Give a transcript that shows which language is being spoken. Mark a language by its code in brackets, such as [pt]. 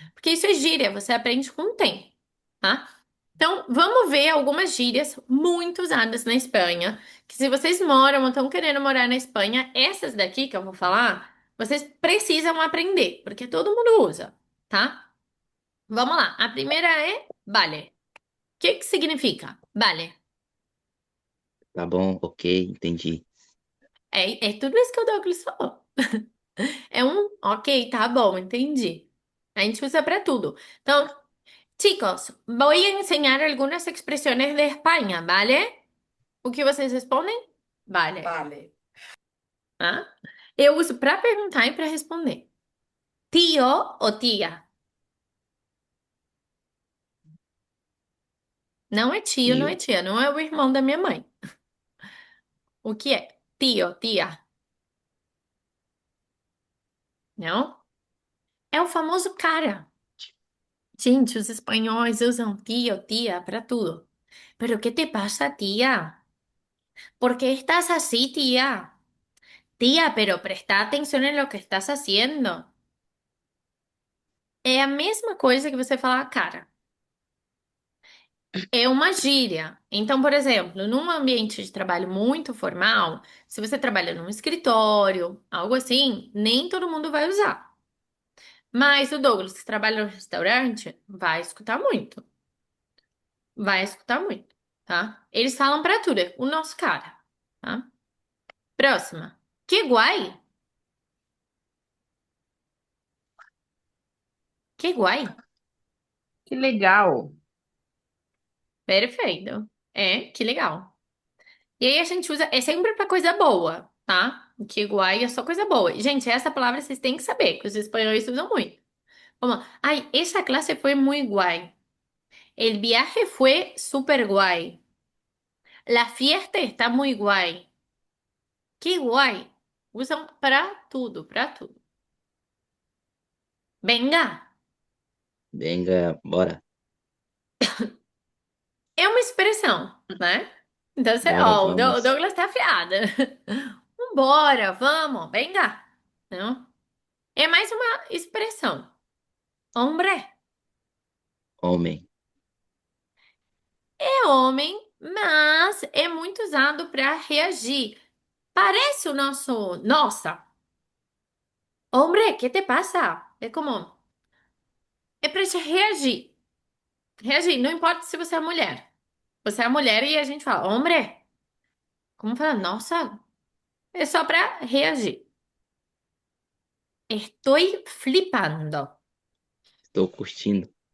[pt] Porque isso é gíria, você aprende com o tempo, tá? Então, vamos ver algumas gírias muito usadas na Espanha, que se vocês moram ou estão querendo morar na Espanha, essas daqui que eu vou falar, vocês precisam aprender, porque todo mundo usa, tá? Vamos lá. A primeira é vale. O que que significa? Vale. tá bom, ok, entendi. É tudo isso que o Douglas falou. É um, ok, tá bom, entendi. A gente usa para tudo. [es] Então, chicos, voy a enseñar algunas expresiones de España, ¿vale? [pt] O que vocês respondem? Vale. [es] Vale. [pt] Tá? Eu uso para perguntar e para responder. Tio ou tia? Não é tio, não é Tio, tia, não é o irmão da minha mãe. O que é? Tio, tia? Não? É o famoso cara. Gente, os espanhóis usam tio, tia para tudo. [es] Pero ¿qué te pasa, tía? ¿Por qué estás así, tía? Tía, pero presta atención en lo que estás haciendo. [pt] É a mesma coisa que você falar, cara. É uma gíria. Então, por exemplo, num ambiente de trabalho muito formal, se você trabalha num escritório, algo assim, nem todo mundo vai usar. Mas o Douglas, que trabalha no restaurante, vai escutar muito. Vai escutar muito, tá? Eles falam pra tudo, é o nosso cara, tá? Próxima. [es] Que guai? [pt] Que guai? Que legal. Perfeito. É, que legal. E aí a gente usa, é sempre pra coisa boa, tá? Que guai é só coisa boa. E, gente, essa palavra vocês têm que saber, que os espanhóis usam muito. Vamos lá. Ai, essa classe foi muito guai. [es] El viaje fue super guay. La fiesta está muy guay. Que guay. [pt] Usam para tudo, para tudo. Venga Venga, bora. é uma expressão, né? Então você, Bora, ó, o vamos. Douglas tá afiada. Vambora, vamos, venga. Não? É mais uma expressão. Hombre Homem. é homem, mas é muito usado para reagir. Parece o nosso, nossa, [es] hombre, ¿qué te pasa? [pt] É como, é para te reagir. Reagir, não importa se você é mulher. Você é mulher e a gente fala, hombre. Como fala, nossa, é só para reagir. [es] Estoy flipando. [pt] Estou curtindo.